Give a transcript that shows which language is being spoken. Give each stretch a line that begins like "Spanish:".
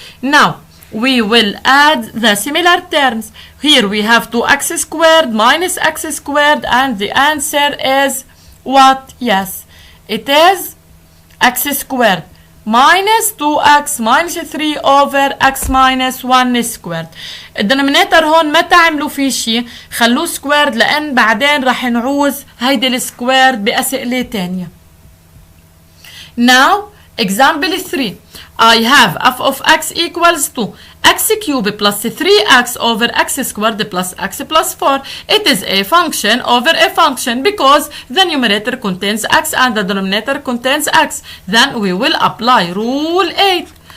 English: Now, we will add the similar terms. Here we have 2x squared minus x squared, and the answer is what? Yes, it is x squared minus 2x minus 3 over x minus 1 squared.
Arabic: الدينومينيتور هون ما تعملوا فيه شيء، خلوه سكويرد لأن بعدين رح نعوز هيدي السكويرد بأسئلة تانية.
English: Now example 3. I have f of x equals to x cubed plus 3x over x squared plus x plus 4. It is a function over a function because the numerator contains x and the denominator contains x. Then we will apply rule 8.